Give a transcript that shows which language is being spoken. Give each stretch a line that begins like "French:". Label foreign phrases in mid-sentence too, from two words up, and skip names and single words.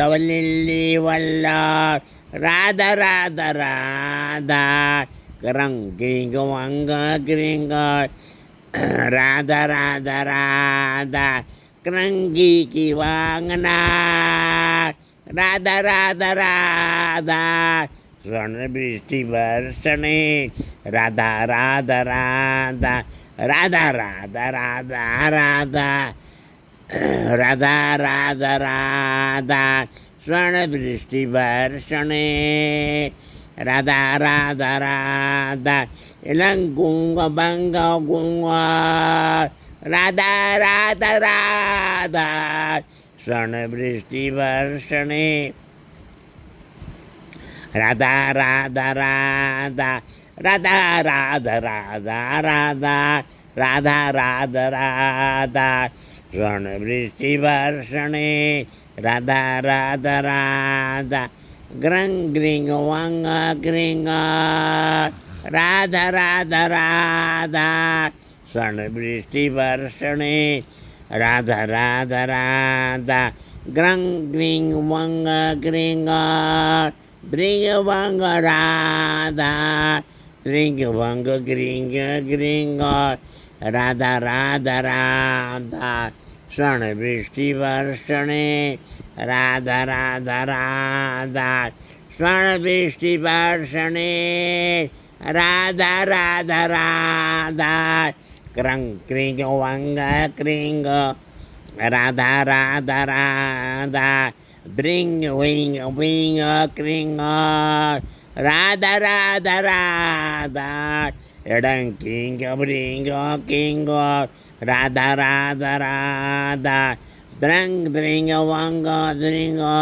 Sanskrit: वल्ली वल्ल राधा राधा राधा करंगी वंग ग्रिंग राधा राधा राधा करंगी की वांगना राधा राधा राधा स्वर्ण वृष्टि वर्षणे राधा राधा राधा राधा राधा राधा राधा राधा राधा राधा स्वर्ण वृष्टि वर्षणे राधा राधा राधा इलंगुंग बंग गुंग राधा राधा राधा स्वर्ण वृष्टि वर्षणे राधा राधा राधा राधा राधा राधा राधा राधा राधा राधा स्वर्ण वृष्टि वर्षणे राधा राधा राधा ग्रंग ग्रिंग वंग ग्रिंग राधा राधा राधा स्वर्ण वृष्टि वर्षणे राधा राधा राधा ग्रंग ग्रिंग वंग ग्रिंग ब्रिंग वंग राधा ब्रिंग वंग ग्रिंग ग्रिंग राधा राधा राधा स्वर्ण वृष्टि वर्षणे राधा राधा राधा स्वर्ण वृष्टि वर्षणे राधा राधा राधा क्रंग क्रिंग वंग क्रिंग राधा राधा राधा ब्रिंग विंग विंग क्रिंग राधा राधा राधा एडंग किंग ब्रिंग किंग राधा राधा राधा द्रंग द्रिंग वंग द्रिंग